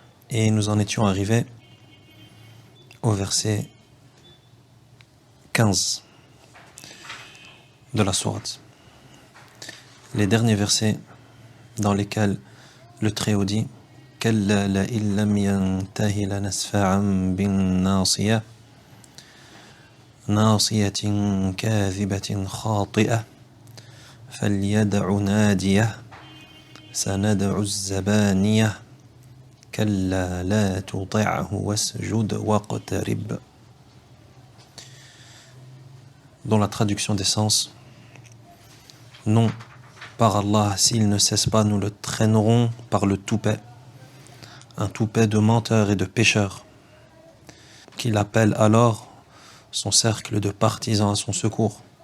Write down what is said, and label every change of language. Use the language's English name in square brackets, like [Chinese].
[French] Et nous en étions arrivés au verset 15 de la sourate. Les derniers versets dans lesquels le Très-Haut dit [Arabic] كَلَّا لَئِن لَّمْ يَنْتَهِ لَنَسْفَعًا بِالنَّاصِيَةِ ناصية كاذبة خاطئة فليدع ناديه سندع الزبانية كلا لا تطعه واسجد واقترب. [French] Dans la traduction des sens, non, par Allah, s'il ne cesse pas, nous le traînerons par le toupet, un toupet de menteurs et de pécheurs, qu'il appelle alors son cercle de partisans à son secours.